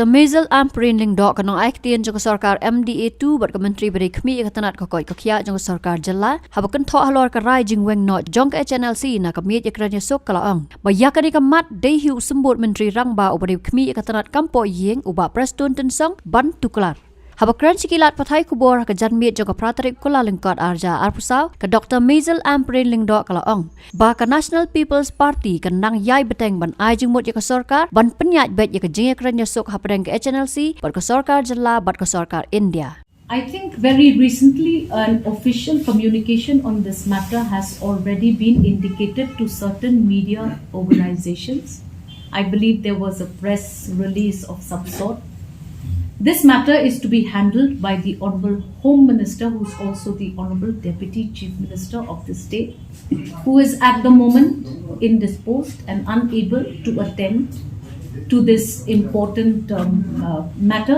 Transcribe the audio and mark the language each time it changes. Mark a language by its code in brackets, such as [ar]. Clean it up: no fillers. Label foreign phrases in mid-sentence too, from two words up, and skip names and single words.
[kha] Ampareen Lingdok kanong Ïakren jong sarkar MDA2 bat Menteri Beri Khmi Tnad kokoi kakhya jong sarkar jalla habakan tho Halor ka rai jing weng no jong HNLC na kamit Ïakren yasuk kalaang bayakani kamat dei hiu sembut Menteri Rangba ubari Khmi Tnad Kam-Pohīing uba Preston Tensong ban Tuklar Habakran sikilat pathai kubor ka janmit jong pratarik kula lengkot arja arpusau ka Dr. Ampareen Lingdok kalaang ba ka National People's Party kan nang yai beteng ban ai jing mut ya ka sarkar ban penyat bet ya ka jing Ïakren yasuk hapadeng ka HNLC bat ka sarkar jalla bat ka sarkar India. [en] I think very recently an official communication on this matter has already been indicated to certain media organizations. I believe there was a press release of some sort. This matter is to be handled by the Honourable Home Minister, who is also the Honourable Deputy Chief Minister of the state, who is at the moment indisposed and unable to attend to this important matter.